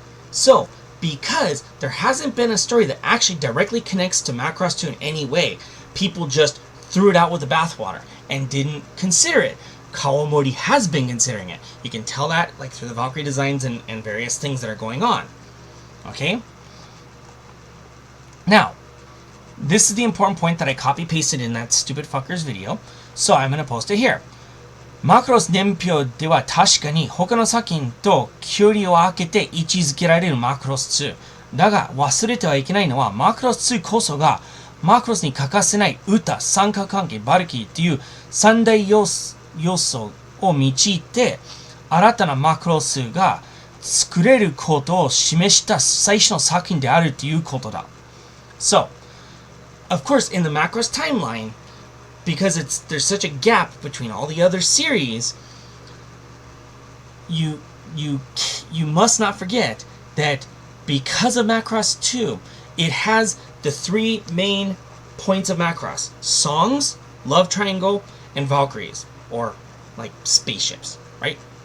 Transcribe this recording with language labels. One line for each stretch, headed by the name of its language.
English: So, because there hasn't been a story that actually directly connects to Macross 2 in any way, people just threw it out with the bathwater and didn't consider it. Kawamori has been considering it. You can tell that like through the Valkyrie designs and various things that are going on. Okay? Now, this is the important point that I copy-pasted in that stupid fucker's video, so I'm going to post it here.
Japanese: マクロス年表では確かに他の作品と距離を空けて位置づけられるマクロス2。だが忘れてはいけないのはマクロス2こそがマクロスに欠かせない歌、三角関係、バルキリーっていう三大要素を用いて新たなマクロスが作れることを示した最初の作品であるということだ。
English: So, of course, in the Macross timeline, because there's such a gap between all the other series, you must not forget that because of Macross 2, it has the three main points of Macross: songs, love triangle, and Valkyries, or like spaceships, right?